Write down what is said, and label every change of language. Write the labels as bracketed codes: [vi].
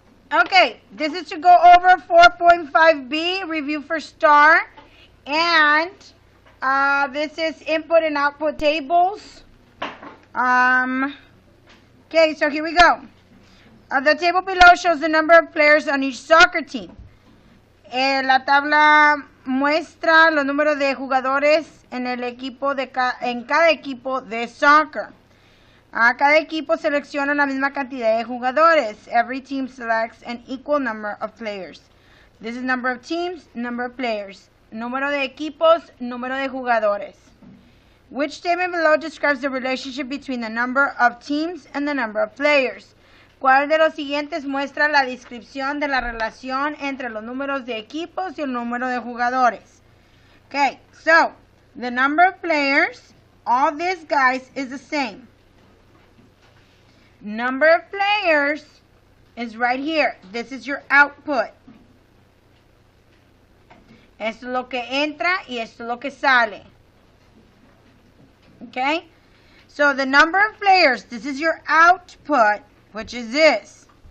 [en] Okay, this is to go over 4.5b, review for STAAR, and this is input and output tables. Okay, so here we go. The table below shows the number of players on each soccer team. [es] La tabla muestra los números de jugadores en el equipo en cada equipo de soccer. Cada equipo selecciona la misma cantidad de jugadores. [en] Every team selects an equal number of players. This is number of teams, number of players. [es] Número de equipos, número de jugadores. [en] Which statement below describes the relationship between the number of teams and the number of players? [es] ¿Cuál de los siguientes muestra la descripción de la relación entre los números de equipos y el número de jugadores? [en] Okay, so the number of players, all these guys, is the same. Number of players is right here. This is your output. [es] Esto es lo que entra y esto es lo que sale. [en] Okay? So the number of players, this is your output, which is this.